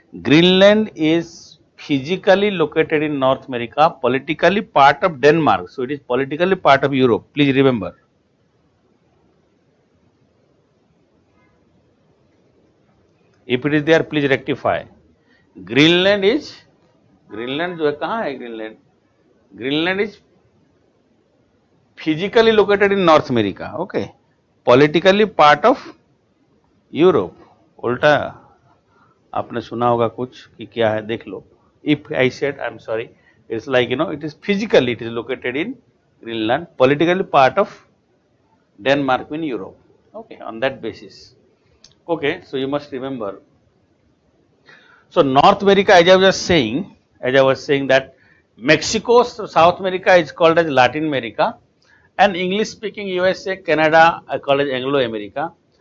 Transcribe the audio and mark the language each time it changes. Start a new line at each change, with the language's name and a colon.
English: Greenland is physically located in North America, politically part of Denmark. So it is politically part of Europe. Please remember. If it is there, please rectify.
Hindi: Greenland जो है कहाँ है Greenland?
English: Greenland is physically located in North America. Okay, politically part of Europe.
Hindi: उल्टा आपने सुना होगा कुछ कि क्या है, देख लो.
English: If I said, I am sorry, it's like it is physically it is located in Greenland, politically part of Denmark in Europe. Okay, on that basis. Okay, so you must remember. So North America, as I was saying that Mexico, South America is called as Latin America, and English speaking USA, Canada are called as Anglo America.